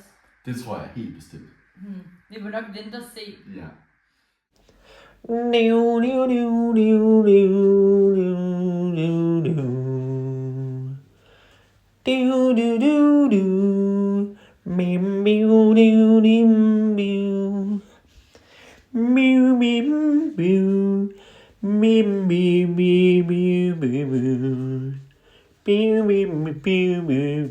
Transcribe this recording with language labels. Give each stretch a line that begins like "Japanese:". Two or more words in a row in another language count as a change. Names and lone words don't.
Danish: Det tror jeg helt bestemt. Vi må nok vente og se. Ja. Niu, niu, niu, niu, niu, niu, niu, niu. Du, du, du, du. Mim, miu, niu, nim, miu. Miu, mim, miu. Mim, miu, miu, miu, miu, miu. Miu, miu, miu, miu, miu.